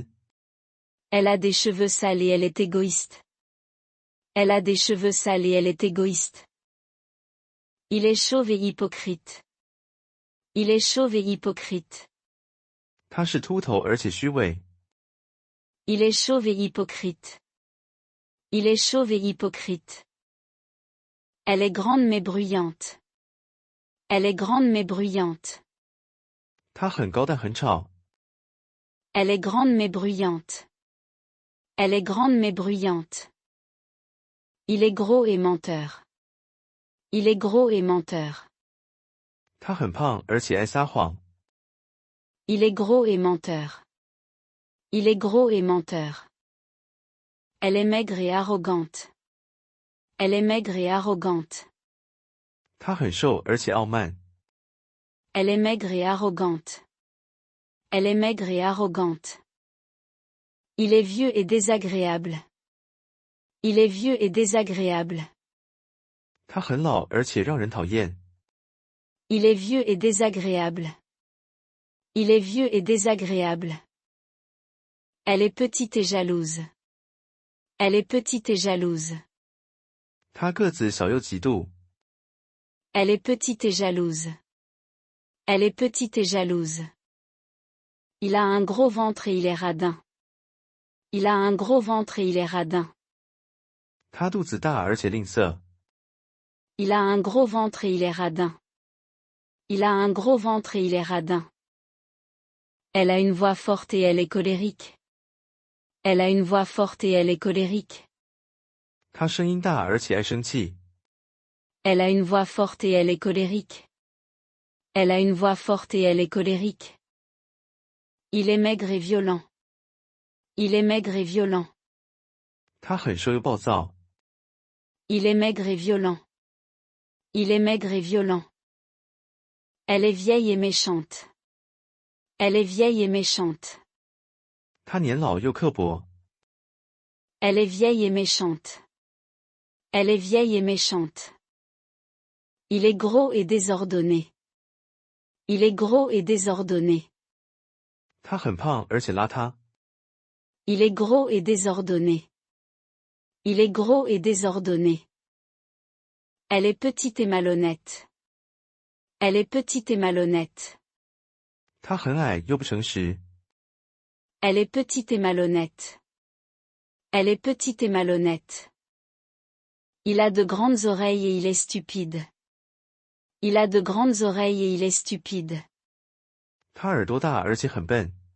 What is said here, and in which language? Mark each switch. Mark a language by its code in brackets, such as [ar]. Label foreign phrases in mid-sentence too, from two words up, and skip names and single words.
[fr] Elle a des cheveux sales et elle est égoïste. Elle a des cheveux sales et elle est égoïste. Il est chauve et hypocrite. Il est chauve et hypocrite. [zh] 他是秃头而且虚伪。 [fr] Il est chauve et hypocrite. Il est chauve et hypocrite. Elle est grande mais bruyante. Elle est grande mais bruyante. [zh] 他很高但很吵。 [fr] Elle est grande mais bruyante. Elle est grande mais bruyante. Il est gros et menteur. Il est gros et menteur. [zh] 他很胖而且爱撒谎。 [fr] Il est gros et menteur. Il est gros et menteur. Elle est maigre et arrogante. Elle est maigre et arrogante. [zh] 他很瘦而且傲慢。 [fr] Elle est maigre et arrogante. Elle est maigre et arrogante. Il est vieux et désagréable. Il est vieux et désagréable. [zh] 他很老而且让人讨厌。 [fr] Il est vieux et désagréable. Il est vieux et désagréable. Elle est petite et jalouse. Elle est petite et jalouse. [zh] 他个子小又嫉妒。 [fr] Elle est petite et jalouse. Elle est petite et jalouse. Il a un gros ventre et il est radin. Il a un gros ventre et il est radin. [zh] 他肚子大而且吝啬。 [fr] Il a un gros ventre et il est radin. Il a un gros ventre et il est radin. Elle a une voix forte et elle est colérique. Elle a une voix forte et elle est colérique. [zh] 他声音大而且爱生气。 [fr] Elle a une voix forte et elle est colérique. Elle a une voix forte et elle est colérique. Il est maigre et violent. Il est maigre et violent. [zh] 他很瘦又暴躁。 [fr] Il est maigre et violent. Il est maigre et violent. Elle est vieille et méchante. Elle est vieille et méchante. [zh] 他年老又刻薄。 [fr] Elle est vieille et méchante. Elle est vieille et méchante. Il est gros et désordonné. Il est gros et désordonné. [zh] 他很胖而且邋遢。 [fr] Il est gros et désordonné. Il est gros et désordonné. Elle est petite et malhonnête. Elle est petite et malhonnête. [zh] 他很矮又不诚实。 [fr] Elle est petite et malhonnête. Elle est petite et malhonnête. Il a de grandes oreilles et il est stupide. Il a de grandes oreilles et il est stupide. [zh] 他耳朵大而且很笨。